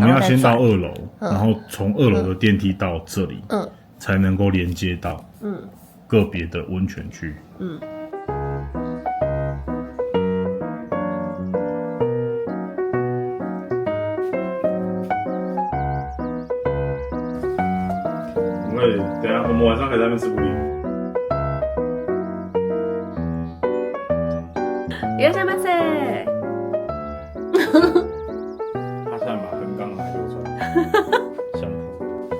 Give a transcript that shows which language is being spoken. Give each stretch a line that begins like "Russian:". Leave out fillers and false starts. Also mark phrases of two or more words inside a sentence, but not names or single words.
Chinese: 我们要先到2楼，然后从2楼的电梯到这里，才能够连接到个别的温泉区。等一下，我们晚上可以在那边吃布丁。
Japanese: いらっしゃいませ。
Chinese: 他现在把横杠来流传，相同。